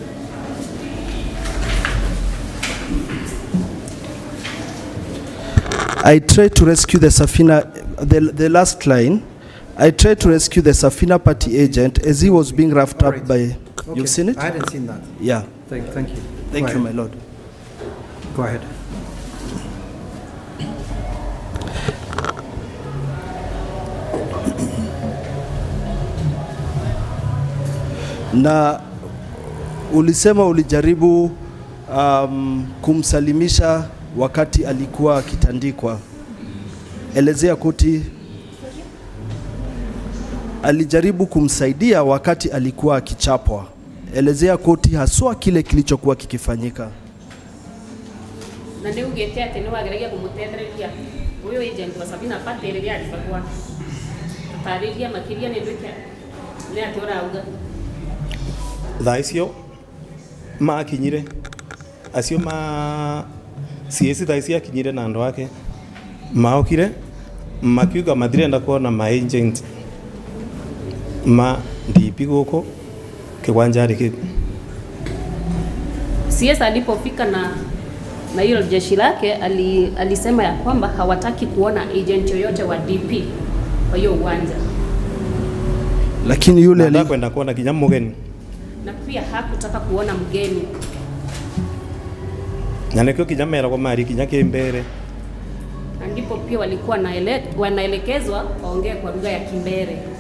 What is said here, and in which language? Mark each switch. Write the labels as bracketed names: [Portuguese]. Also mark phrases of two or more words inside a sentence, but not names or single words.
[English] I tried to rescue the Safina, the last line, I tried to rescue the Safina Party agent as he was being roughed up by, Okay. you've seen it? I hadn't seen that. Yeah. Thank you. Thank Go you, ahead. my Lord. Go ahead. [Swahili] Na ulisema ulijaribu kumsalimisha wakati alikuwa akitandikwa. Elezea koti. Alijaribu kumsaidia wakati alikuwa akichapwa. Elezea koti haswa kile kilichokuwa kikifanyika. [Kikuyu] Na nĩ ugĩte atĩ nĩ wageragia kũmũtethereria ũyũ agent wa Safina Party rĩrĩa alibagwa. Tarĩria makĩria nĩ ndwĩke nĩ atĩ ũrauga. Thaa icio makinyire acio CS thaa icio akinyire na andũ ake maokire makiuga matirenda kuona ma agent ma DP gũkũ kiwanjari kĩu. [Swahili] CS alipofika na hilo jeshi lake alisema ya kwamba hawataki kuona agent yoyote wa DP kwa hiyo uwanja. Lakini yule alikwenda kuona kinya mgeni. Na pia hakutaka kuona mgeni. Na nikio kinya mera kwa mari kinya Mbeere. Ndipo pia walikuwa wanaelekezwa waongee kwa lugha ya Mbeere.